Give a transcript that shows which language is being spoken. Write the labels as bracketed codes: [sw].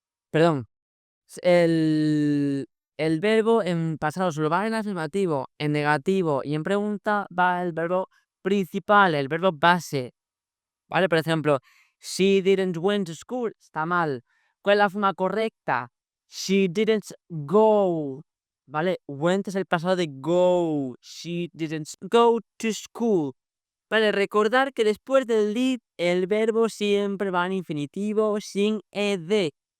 [es] perdón, el verbo en pasado solo va en afirmativo, en negativo y en pregunta va el verbo principal, el verbo base. ¿Vale? Por ejemplo, [en] she didn't went to school, [es] está mal. ¿Cuál es la forma correcta? [en] She didn't go. [es] ¿Vale? Went es el pasado de go. [en] She didn't go to school. [es] Vale, recordar que después del did el verbo siempre va en infinitivo sin ed.